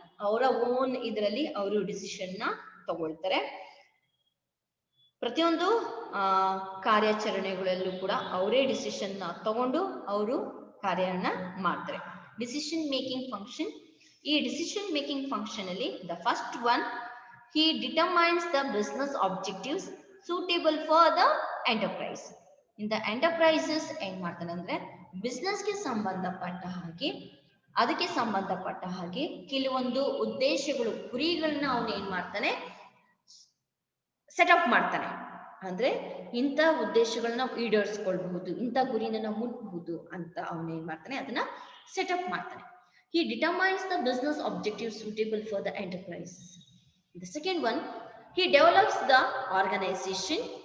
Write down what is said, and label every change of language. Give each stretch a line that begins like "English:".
Kannada: ಅವರ ಓನ್ ಇದರಲ್ಲಿ ಅವರು ಡಿಸಿಷನ್ ನ ತಗೊಳ್ತಾರೆ. ಪ್ರತಿಯೊಂದು ಕಾರ್ಯಾಚರಣೆಗಳಲ್ಲೂ ಕೂಡ ಅವರೇ ಡಿಸಿಷನ್ ತಗೊಂಡು ಅವರು ಕಾರ್ಯನ ಮಾಡ್ತಾರೆ. Decision making function.
English: ಈ decision making function ಅಲ್ಲಿ the first one, he determines the business objectives suitable for the enterprise. In the enterprises
Kannada: ಏನ್ ಮಾಡ್ತಾನೆ ಅಂದ್ರೆ ಬಿಸ್ನೆಸ್ ಗೆ ಸಂಬಂಧಪಟ್ಟ ಹಾಗೆ ಅದಕ್ಕೆ ಸಂಬಂಧಪಟ್ಟ ಹಾಗೆ ಕೆಲವೊಂದು ಉದ್ದೇಶಗಳು ಗುರಿಗಳನ್ನ ಅವನು ಏನ್ ಮಾಡ್ತಾನೆ ಸೆಟಪ್ ಮಾಡ್ತಾನೆ. ಅಂದ್ರೆ ಇಂಥ ಉದ್ದೇಶಗಳನ್ನ ಈಡೇರಿಸ್ಕೊಳ್ಬಹುದು, ಇಂಥ ಗುರಿನ ನಾವು ಮುಟ್ಬಹುದು ಅಂತ ಅವನು ಏನ್ ಮಾಡ್ತಾನೆ ಅದನ್ನ ಸೆಟಪ್ ಮಾಡ್ತಾನೆ.
English: He determines the business objectives suitable for the enterprise. The second one, he develops the organization.